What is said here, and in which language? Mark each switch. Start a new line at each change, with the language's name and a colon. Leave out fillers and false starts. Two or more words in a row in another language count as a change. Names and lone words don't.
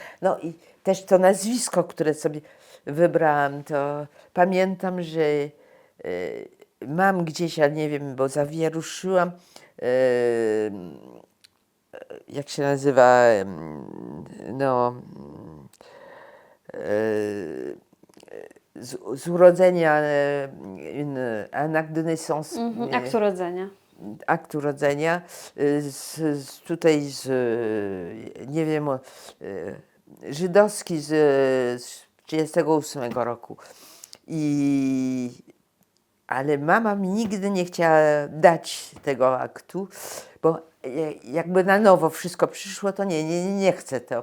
Polish: No i też to nazwisko, które sobie wybrałam, to pamiętam, że mam gdzieś, ja nie wiem, bo zawieruszyłam, jak się nazywa, no, z urodzenia,
French: un acte de naissance.
Polish: Akt urodzenia. Akt urodzenia, nie wiem, żydowski z 1938 roku. Ale mama mi nigdy nie chciała dać tego aktu, bo jakby na nowo wszystko przyszło, to nie chcę to.